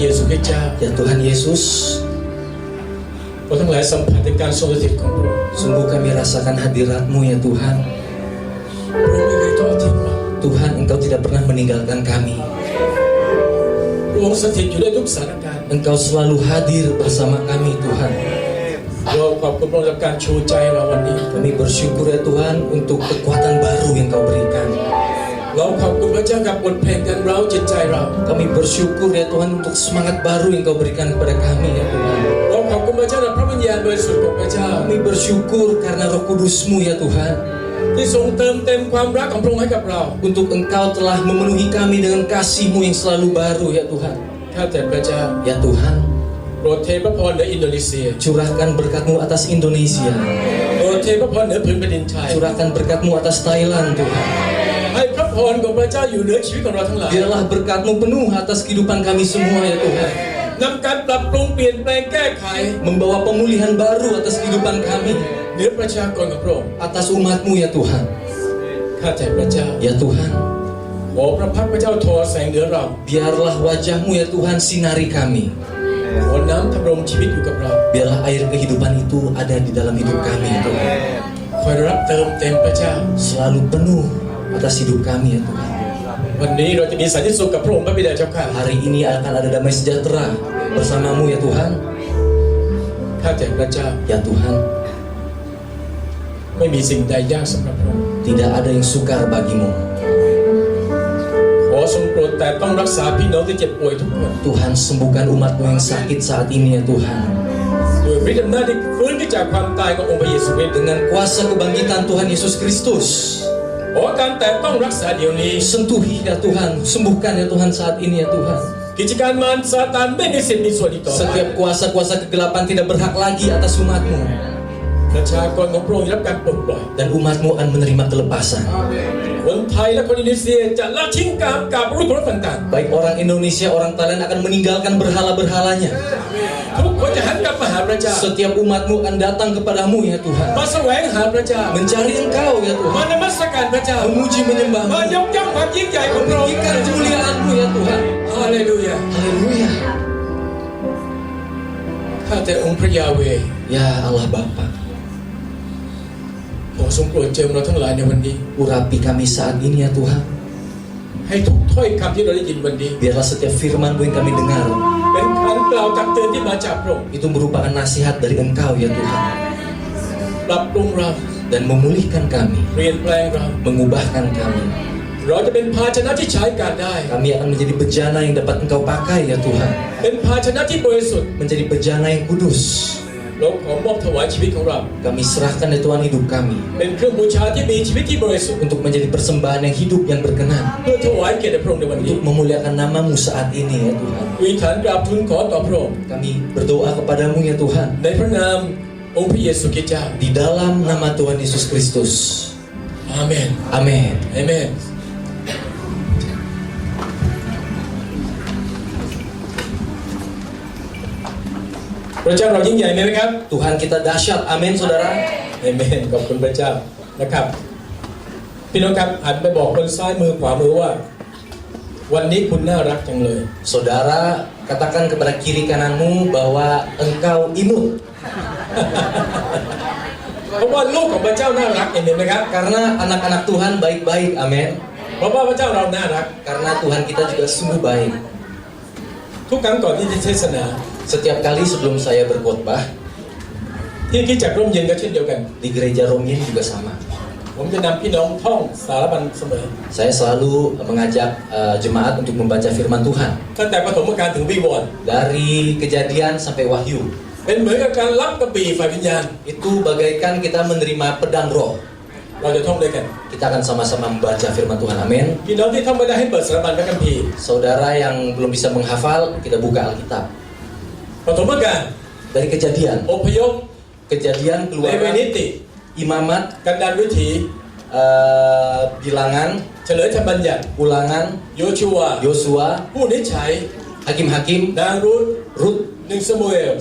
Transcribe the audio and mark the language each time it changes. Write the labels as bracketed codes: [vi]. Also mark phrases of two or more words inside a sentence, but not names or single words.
[th] ริสต์เจ้า [id] Ya Tuhan Yesus, [th] เราทั้งหลายสัมผัสในการทรงสถิตของพระองค์ [id] sungguh kami rasakan hadirat-Mu ya Tuhan. [th] พระองค์ไม่เคยทอดทิ้งเรา [id] Tuhan, Engkau tidak pernah meninggalkan kami. [th] พระองค์สถิตอยู่ในทุกสถานการณ์ [id] Engkau selalu hadir bersama kami Tuhan. [th] เราขอบคุณพระองค์กับการชูใจเราวันนี้ [id] Kami bersyukur ya Tuhan untuk kekuatan baru yang Kau berikan. [th] เราขอบคุณพระเจ้ากับบทเพลงกันเร้าจิตใจเรา [id] Kami bersyukur ya Tuhan untuk semangat baru yang Kau berikan kepada kami ya Tuhan. [th] เราขอบคุณพระเจ้าและพระวิญญาณบริสุทธิ์ของพระเจ้า [id] Kami bersyukur karena Roh Kudus-Mu ya Tuhan. [th] ที่ทรงเติมเต็มความรักของพระองค์ให้กับเรา [id] Untuk Engkau telah memenuhi kami dengan kasih-Mu yang selalu baru ya Tuhan. [th] ข้าแต่พระเจ้า [id] Ya Tuhan, [th] โปรดเทพระพรเหนืออินโดนีเซีย [id] curahkan berkat-Mu atas Indonesia. [th] โปรดเทพระพรเหนือผืนแผ่นดินไทย [id] Curahkan berkat-Mu atas Thailand Tuhan. [th] ให้พระพรของพระเจ้าอยู่เหนือชีวิตของเราทั้งหลาย [id] Biarlah berkat-Mu penuh atas kehidupan kami semua ya Tuhan. [th] นำการปรับปรุงเปลี่ยนแปลงแก้ไข [id] Membawa pemulihan baru atas kehidupan kami. [th] เหนือประชากรของพระองค์ [id] Atas umat-Mu ya Tuhan. [th] ข้าแต่พระเจ้า [id] Ya Tuhan, [th] ขอพระพักตร์พระเจ้าทอแสงเหนือเรา [id] biarlah wajah-Mu ya Tuhan sinari kami. [th] ขอน้ำทำรงชีวิตอยู่กับเรา [id] Biarlah air kehidupan itu ada di dalam hidup kami ya Tuhan. [th] คอยรับเติมเต็มพระเจ้า [id] Selalu penuh atas hidup kami ya Tuhan. [th] วันนี้เราจะมีสันติสุขกับพระองค์พระบิดาเจ้าข้า [id] Hari ini akan ada damai sejahtera bersama-Mu ya Tuhan. [th] ข้าแต่พระเจ้า [id] Ya Tuhan, [th] ไม่มีสิ่งใดยากสำหรับพระองค์ [id] tidak ada yang sukar bagimu. [th] ขอทรงโปรดแต่ต้องรักษาพี่น้องที่เจ็บป่วยทุกคน [id] Tuhan, sembuhkan umat-Mu yang sakit saat ini ya Tuhan. [th] โดยฤทธิ์อำนาจที่ฟื้นขึ้นจากความตายขององค์พระเยซูคริสต์ [id] Dengan kuasa kebangkitan Tuhan Yesus Kristus. [th] ขอการแต่ต้องรักษาเดี๋ยวนี้ [id] Sentuhi ya Tuhan, sembuhkan ya Tuhan saat ini ya Tuhan. [th] กิจการมารซาตานไม่มีสิทธิ์มีส่วนอีกต่อไป [id] Setiap kuasa-kuasa kegelapan tidak berhak lagi atas umat-Mu. [th] ประชากรของพระองค์ได้รับการปลดปล่อย [id] Dan umat-Mu akan menerima kelepasan. [th] คนไทยและคนอินโดนีเซียจะละทิ้งการกราบรูปเคารพต่าง [id] Baik orang Indonesia, orang Thailand akan meninggalkan berhala-berhalanya. [th] ๆทุกคนจะหันกลับมาหาพระเจ้า [id] Setiap umat-Mu akan datang kepadamu ya Tuhan. [th] มาแสวงหาพระเจ้า [id] Mencari Engkau ya [th] มา [id] Tuhan. [th] นมัสการพระเจ้า [id] Memuji menyembah-Mu. [th] มายกย่องความยิ่งใหญ่ของพระองค์ [id] Meninggikan kemuliaan-Mu ya Tuhan. [th] ฮาเลลูยา [id] Haleluya. [th] ข้าแต่องค์พระยาเวห์ [id] Ya Allah Bapa, [th] ขอทรงโปรดเจิมเราทั้งหลายในวันนี้ [id] urapi kami saat ini ya Tuhan. [th] ให้ทุกถ้อยคำที่เราได้ยินวันนี้ [id] Biarlah setiap firman-Mu yang kami dengar [th] เป็นคำกล่าวตักเตือนที่มาจากพระองค์ [id] itu merupakan nasihat dari Engkau ya Tuhan. [th] ปรับปรุงเรา [id] Dan memulihkan kami, [th] เปลี่ยนแปลงเรา [id] mengubahkan kami. [th] เราจะเป็นภาชนะที่ใช้การได้ [id] Kami akan menjadi bejana yang dapat Engkau pakai ya Tuhan. [th] เป็นภาชนะที่บริสุทธิ์ [id] Menjadi bejana yang kudus. [th] เราขอมอบถวายชีวิตของเรา [id] Kami serahkan ya Tuhan hidup kami [th] เป็นเครื่องบูชาที่มีชีวิตที่บริสุทธิ์ [id] untuk menjadi persembahan yang hidup yang berkenan. [th] เพื่อถวายเกียรติแด่พระองค์ในวันนี้ [id] Untuk memuliakan nama-Mu saat ini ya Tuhan. [th] วิฐานกราบทูลขอต่อพระองค์ [id] Kami berdoa kepadamu ya Tuhan. [th] ในพระนามองค์พระเยซูคริสต์เจ้า [id] Di dalam nama Tuhan Yesus Kristus. [th] อาเมน [id] Amin. [th] อาเมนพระเจ้าเรายิ่งใหญ่ไหมครับ [id] Tuhan kita dahsyat. Amin saudara. [th] อาเมนขอบคุณพระเจ้านะครับพี่น้องครับหันไปบอกคนซ้ายมือขวามือว่า วันนี้คุณน่ารักจังเลย [id] Saudara, katakan kepada kiri kananmu bahwa engkau imut. [th] เพราะว่าลูกของพระเจ้าน่ารักเห็นไหมครับ [id] Karena anak-anak Tuhan baik-baik. Amin. [th] เพราะว่าพระเจ้าเราน่ารัก [id] Karena Tuhan kita juga sungguh baik. [th] ทุกครั้งก่อนที่จะเทศนา [id] Setiap kali sebelum saya berkhotbah [th] ที่คริสตจักรร่มเย็นก็เช่นเดียวกัน [id] di gereja Romien juga sama. [th] ผมจะนำพี่น้องท่องสารบัญเสมอ [id] Saya selalu mengajak jemaat untuk membaca firman Tuhan [th] ตั้งแต่ปฐมกาลถึงวิวรณ์ [id] dari Kejadian sampai Wahyu. [th] เป็นเหมือนกับการรับกระบี่ฝ่ายวิญญาณ [id] Itu bagaikan kita menerima pedang roh. [th] เราจะท่องด้วยกัน [id] Kita akan sama-sama membaca firman Tuhan. Amin. [th] พี่น้องที่ท่องไม่ได้ให้เปิดสารบัญพระคัมภีร์ [id] Saudara yang belum bisa menghafal, kita buka Alkitab. [th] ปฐมกาล [id] Dari Kejadian, [th] อพยพ [id] Kejadian [th] เลเว [id] Keluaran, [th] นิติ [id] Imamat, [th] กันดารวิถี [id] Bilangan, [th] เฉลยธรรมบัญญัติ [id] Ulangan, [th] โยชูวา [id] Yosua, [th] ผู้นิจฉัย [id] Hakim-hakim, [th] นางรูธ [id] Rut, [th] 1 ซามูเอล